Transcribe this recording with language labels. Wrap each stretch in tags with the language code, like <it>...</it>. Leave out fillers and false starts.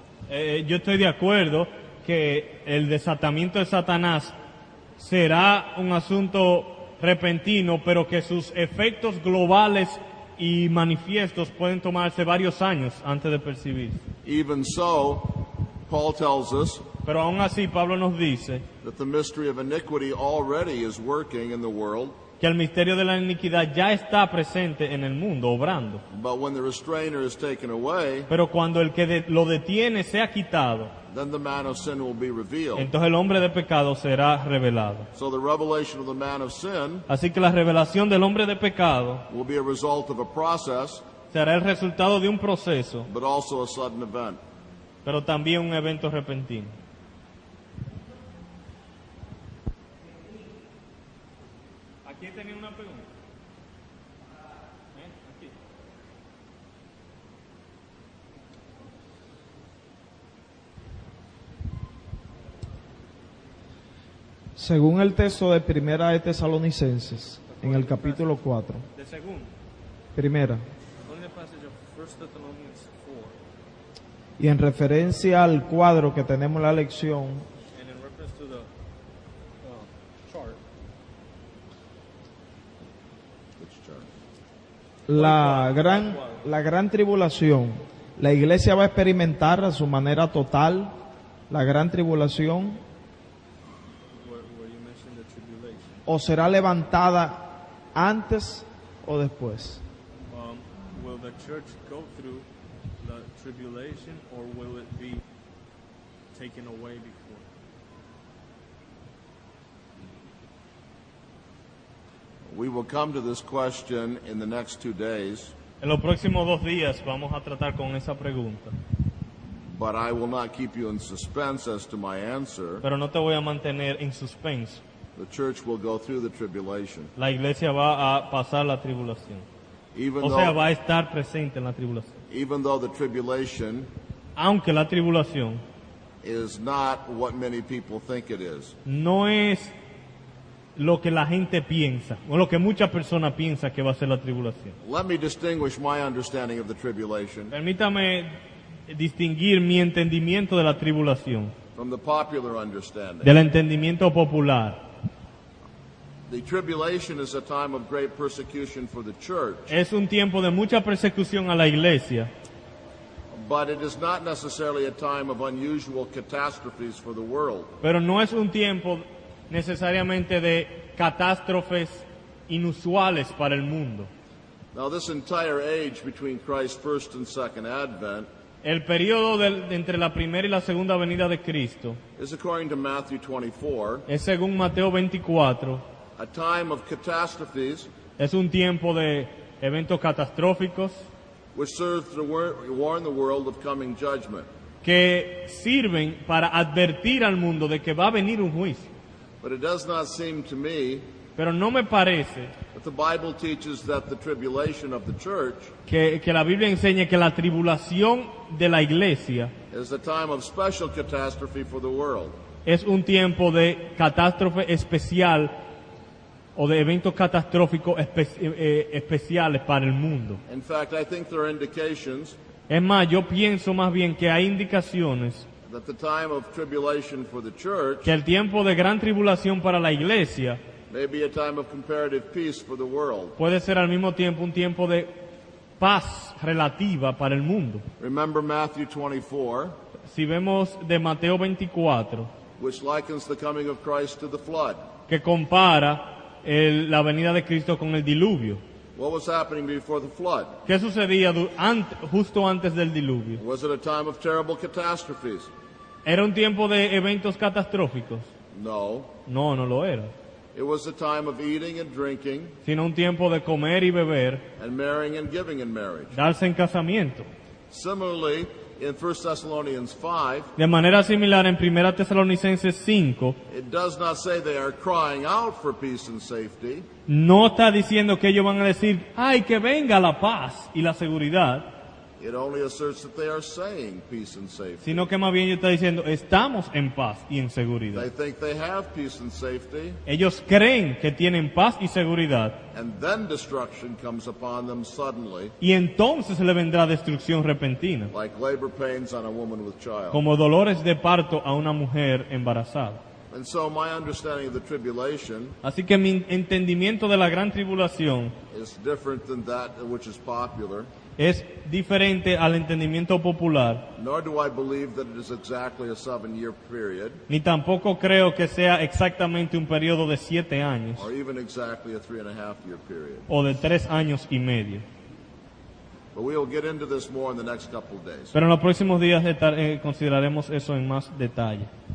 <es>Yo estoy de acuerdo que el desatamiento de Satanás será un asunto repentino, pero que sus efectos globales y manifiestos pueden tomarse varios años antes de percibirse.</es> <en>Even so, Paul tells us</en> <es>Pero aún así Pablo nos dice</es> <en>that the mystery of iniquity already is working in the world,</en> <es>que el misterio de la iniquidad ya está presente en el mundo, obrando.</es> <en>but when the restrainer is taken away,</en> <es>Pero cuando el que lo detiene sea quitado,</es> <en>then the man of sin will be revealed.</en> <es>entonces el hombre de pecado será revelado.</es> <en>So the revelation of the man of sin</en> <es>Así que la revelación del hombre de pecado</es> <en>will be a result of a process,</en> <es>será el resultado de un proceso,</es> <en>but also a sudden event.</en> <es>pero también un evento repentino. Aquí tenía una pregunta. Aquí. Según el texto de Primera de Tesalonicenses, en el capítulo 4, De segundo. primera,</es> <en>On the passage of 1 Thessalonians 4,</en> <es>y en referencia al cuadro que tenemos en la lección,</es> <en>and in reference to the chart,</en> <es>la gran tribulación, la iglesia va a experimentar a su manera total la gran tribulación,</es> <en>where you mentioned the tribulation,</en> <es>o será levantada antes o después.</es> <en>will the church go through the tribulation, or will it be taken away before? We will come to this question in the next 2 days,</en> <es>En los próximos 2 días vamos a tratar con esa pregunta,</es> <en>but I will not keep you in suspense as to my answer.</en> <es>pero no te voy a mantener en suspenso.</es> <en>The church will go through the tribulation.</en> <es>La iglesia va a pasar la tribulación,</es> <en>Even</en> <es>o sea,</es> <en>though,</en> <es>va a estar presente en la tribulación.</es> <en>even though the tribulation</en> <es>Aunque la tribulación</es> <en>is not what many people think it is.</en> <es>no es lo que la gente piensa, o lo que muchas personas piensan que va a ser la tribulación.</es> <en>Let me distinguish my understanding of the tribulation</en> <es>Permítame distinguir mi entendimiento de la tribulación</es> <en>from the popular understanding.</en> <es>del entendimiento popular.</es> <en>The tribulation is a time of great persecution for the church,</en> <es>Es un tiempo de mucha persecución a la iglesia,</es> <en>but it is not necessarily a time of unusual catastrophes for the world.</en> <es>pero no es un tiempo necesariamente de catástrofes inusuales para el mundo.</es> <en>Now, this entire age between Christ's first and second advent</en> <es>El periodo entre la primera y la segunda venida de Cristo</es> <en>is, according to Matthew 24,</en> <es>es, según Mateo 24,</es> <en>a time of catastrophes</en> <es>es un tiempo de eventos catastróficos</es> <en>which serves to warn the world of coming judgment.</en> <es>que sirven para advertir al mundo de que va a venir un juicio.</es> <en>But it does not seem to me</en> <es>Pero no me parece</es> <en>that the Bible teaches that the tribulation of the church</en> <es>que la Biblia enseñe que la tribulación de la iglesia</es> <en>is a time of special catastrophe for the world.</en> <es>es un tiempo de catástrofe especial o de eventos catastróficos especiales para el mundo.</es> <en>In fact, I think there are indications</en> <es>Es más, yo pienso más bien que hay indicaciones</es> <en>that the time of tribulation for the church</en> <es>que el tiempo de gran tribulación para la iglesia</es> <en>may be a time of comparative peace for the world.</en> <es>puede ser al mismo tiempo un tiempo de paz relativa para el mundo.</es> <en>Remember Matthew 24,</en> <es>Si vemos de Mateo 24,</es> <en>which likens the coming of Christ to the flood.</en> <es>que compara la venida de Cristo con el diluvio.</es> <en>What was happening before the flood?</en> <es>¿Qué sucedía justo antes del diluvio?</es> <en>Was it a time of terrible catastrophes?</en> <es>¿Era un tiempo de eventos catastróficos?</es> <en>No.</en> <es>No, no lo era.</es> <en>It was a time of eating and drinking</en> <es>Sino un tiempo de comer y beber,</es> <en>and marrying and giving in marriage.</en> <es>darse en casamiento.</es> <en>Similarly, in 1 Thessalonians 5,</en> <es>De manera similar, en 1 Tesalonicenses 5,</es> <en>it does not say they are crying out for peace and safety.</en> <es>no está diciendo que ellos van a decir, ¡ay, que venga la paz y la seguridad!</es> <en>It only asserts that they are saying peace and safety.</en> <es>Sino que más bien ellos están diciendo, estamos en paz y en</es> <en>They</en> <es>seguridad.</es> <en>think they have peace and safety,</en> <es>Ellos creen que tienen paz y seguridad,</es> <en>and then destruction comes upon them suddenly,</en> <es>y entonces le vendrá destrucción repentina,</es> <en>like labor pains on a woman with child.</en> <es>como dolores de parto a una mujer embarazada.</es> <en>And so my understanding of the tribulation</en> <es>Así que mi entendimiento de la gran tribulación</es> <en>is different than that which is popular.</en> <es>es diferente al entendimiento popular,</es> <en>Nor do I believe that it is exactly a 7-year period,</en> <es>ni tampoco creo que sea exactamente un periodo de 7 años</es> <en>or even exactly a 3.5-year period.</en> <es>o de 3 años y medio.</es> <en>But we will get into this more in the next couple of days.</en> <es>Pero en los próximos días consideraremos eso en más detalle.</es>